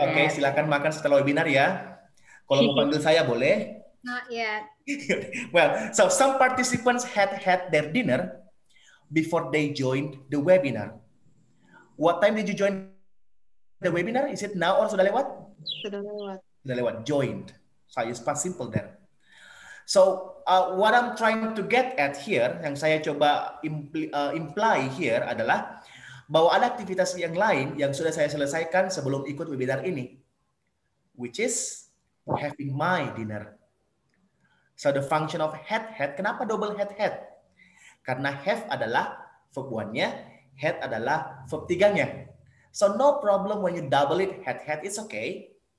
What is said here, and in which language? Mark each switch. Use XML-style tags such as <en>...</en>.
<id>Oke, silakan makan setelah webinar ya. Kalau mau panggil saya boleh.</id> <en>Not yet. Well, so some participants had their dinner before they joined the webinar. What time did you join the webinar? Is it now or</en> <id>sudah lewat? Sudah lewat. Sudah lewat. Joined.</id> <en>So I use past simple there. So what I'm trying to get at here,</en> <id>yang saya coba imply here adalah bahwa ada aktivitas yang lain yang sudah saya selesaikan sebelum ikut webinar ini,</id> <en>which is having my dinner. So the function of had,</en> <id>kenapa double had? Karena have adalah verb 1-nya, had adalah verb 3-nya.</id> <en>So no problem when you double it, had, it's okay.</en>